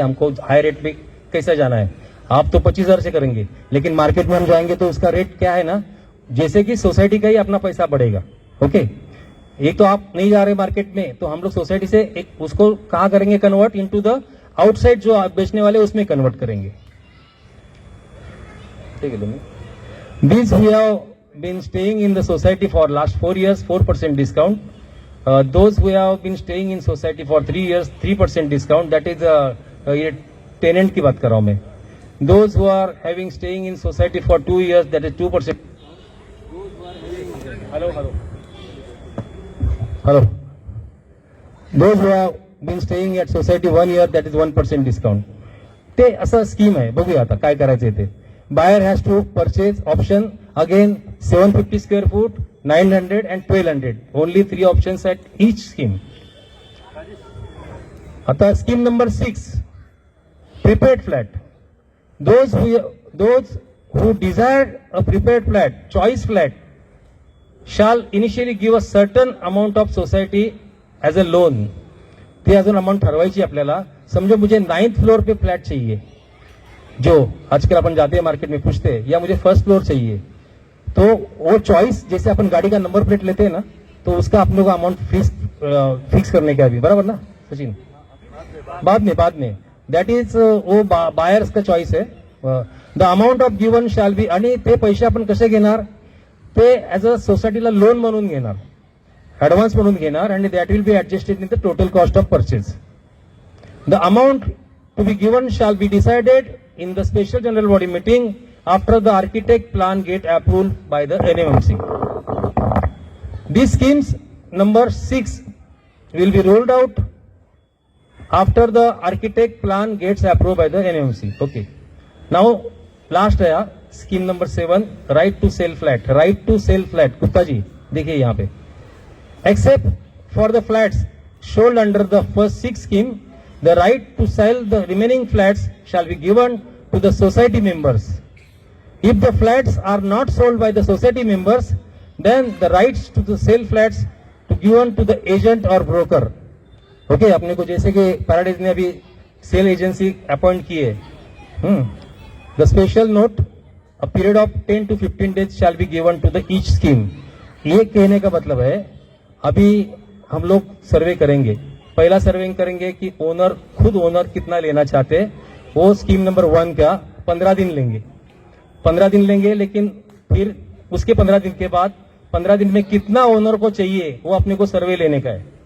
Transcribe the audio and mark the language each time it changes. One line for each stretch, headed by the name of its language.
Hindi: हमको high rate पे कैसे जाना है, आप तो 25,000 से करेंगे, लेकिन मार्केट में हम जाएंगे तो उसका रेट क्या है ना, जैसे कि सोसाइटी का ही अपना पैसा बढ़ेगा. ओके, एक तो आप नहीं जा रहे मार्केट में, तो हम लोग सोसाइटी से एक उसको कहाँ करेंगे, कन्वर्ट इनटू द आउटसाइड जो आप बेचने वाले उसमें कन्वर्ट करेंगे. ठीक है.
English: These who have been staying in the society for last 4 years, 4% discount. Those who have been staying in society for 3 years, 3% discount. That is
Hindi: ये tenant की बात कर रहा हूँ मैं.
English: Those who are having staying in society for 2 years, that is 2%. Hello. Those who have been staying at society 1 year, that is 1% discount.
Marathi: ते असं scheme आहे, बघूया आता काय करायचं ते.
English: Buyer has to purchase option again 750 square foot, 900 and 1200. Only 3 options at each scheme.
Marathi: आता
English: scheme number 6, prepaid flat. Those who desire a prepaid flat, choice flat, shall initially give a certain amount of society as a loan.
Marathi: ते अजून amount ठरवायची आपल्याला.
Hindi: समझो मुझे 9th floor पे flat चाहिए, जो आजकल अपन जाते हैं मार्केट में पूछते हैं, या मुझे 1st फ्लोर चाहिए, तो वो चॉइस जैसे अपन गाड़ी का नंबर प्लेट लेते हैं ना, तो उसका आप लोग अमाउंट फिक्स करने का अभी, बराबर ना सचिन? बाद में
English: that is
Hindi: वो बायर्स का चॉईस आहे.
English: the amount of given shall be,
Marathi: आणि ते पैसे आपण कसे घेणार, ते ऍज अ सोसायटीला लोन म्हणून घेणार,
English: Advance म्हणून घेणार, आणि that will be adjusted in the total cost of purchase. The amount to be given shall be decided in the special general body meeting after the architect plan get approved by the NMMC. These schemes number 6 will be rolled out after the architect plan gets approved by the NMMC. Okay. Now last है scheme number 7, right to sell flat. Right to sell flat. Gupta ji
Hindi: देखिए यहाँ पे,
English: except for the flats sold under the first 6 scheme, the right to sell the remaining flats shall be given to the society members. If the flats are not sold by the society members, then the rights to the sell flats to given to the agent or broker. Okay,
Hindi: अपने को जैसे कि paradise ने अभी cell agency appoint की है,
English: The special note a period of 10 to 15 days shall be given to the each scheme.
Hindi: ये कहने का मतलब है अभी हम लोग सर्वे करेंगे, पहला सर्वे करेंगे कि ओनर कितना लेना चाहते हैं. वो स्कीम नंबर 1 का 15 दिन लेंगे, लेकिन फिर उसके 15 दिन के बाद 15 दिन में कितना ओनर को चाहिए वो अपने को सर्वे लेने का है.